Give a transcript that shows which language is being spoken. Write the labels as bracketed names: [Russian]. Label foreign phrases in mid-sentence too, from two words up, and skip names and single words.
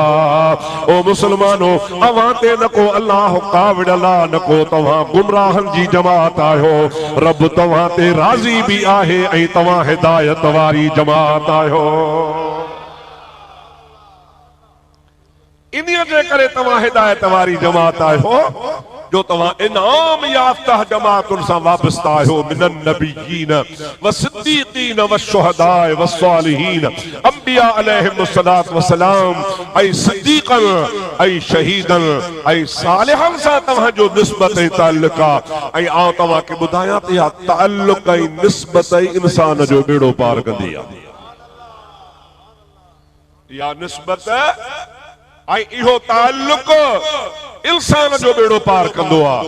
[Sindhi] ओ मुसलमानो अवां ते न को अल्लाह कावड़ला न को तव्हां गुमराहन जी जमात आयो, रब तव्हां ते राज़ी भी आहे ऐं तव्हां हिदायत वारी जमात आयो। इन्हीअ जे करे तव्हां हिदायत वारी जमात आयो जो तव्हां इनाम याफ्ता जमातुनि सां वाबस्ता आहियो। [Arabic] من النبيين و الصديقين و الشهداء و الصالحين, [Sindhi] अंबिया [Arabic] عليهم الصلاة و السلام [Sindhi] ऐं सिद्दीक़न ऐं शहीदन ऐं सालिहन सां तव्हां जो निस्बत ऐं ताल्लुक़ आहे। ऐं आउं तव्हां खे ॿुधायां त इहा ताल्लुक़ ऐं निस्बत इंसान जो बेड़ो पार कंदी आहे। इहा निस्बत ऐं इहो ताल्लुक़ इंसान जो बेड़ो पार कंदो आहे।